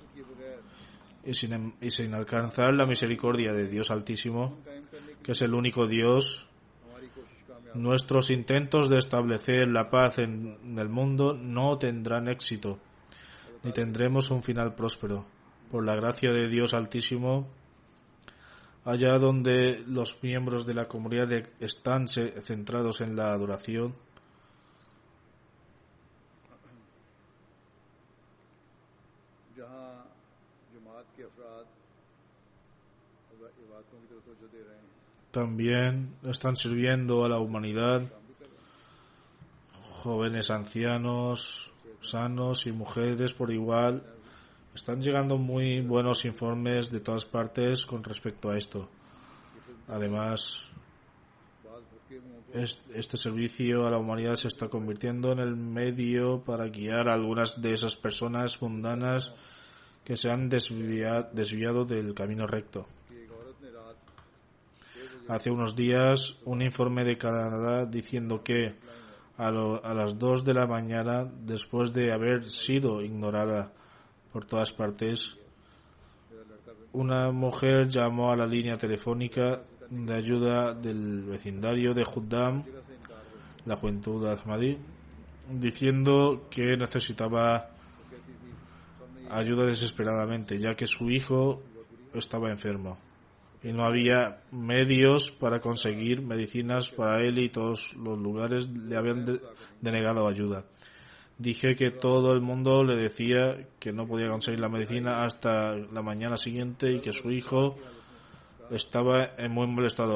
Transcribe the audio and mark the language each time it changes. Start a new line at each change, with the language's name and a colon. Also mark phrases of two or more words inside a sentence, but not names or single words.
Spanish: Y sin alcanzar la misericordia de Dios Altísimo, que es el único Dios, nuestros intentos de establecer la paz en el mundo no tendrán éxito, ni tendremos un final próspero. Por la gracia de Dios Altísimo, allá donde los miembros de la comunidad están centrados en la adoración,
Urdu: جہاں جماعت کے افراد عبادتوں کی طرف توجہ دے رہے ہیں,
Spanish: también están sirviendo a la humanidad,
Urdu: کام بھی کر رہے ہیں.
Spanish: jóvenes, ancianos, sanos y mujeres por igual. Están llegando muy buenos informes de todas partes con respecto a esto. Además,
Urdu: بعض بھٹکے ہوؤں کو
Spanish: este servicio a la humanidad se está convirtiendo en el medio para guiar a algunas de esas personas mundanas que se han desviado del camino recto.
Urdu: کہ ایک عورت نے رات
Spanish: Hace unos días, un informe de Canadá diciendo que a las 2 de la mañana, después de haber sido ignorada por todas partes,
Urdu: میرا لڑکا بھی
Spanish: una mujer llamó a la línea telefónica de ayuda del vecindario de Juddam,
Urdu: جگہ سے انکار ہو
Spanish: la juventud Ahmadi, diciendo que necesitaba
Urdu: تو کہتی تھی سب نے
Spanish: ayuda desesperadamente, ya que su hijo estaba enfermo y no había medios para conseguir medicinas para él y todos los lugares le habían denegado ayuda. Dije que todo el mundo le decía que no podía conseguir la medicina hasta la mañana siguiente y que su hijo estaba en muy mal estado.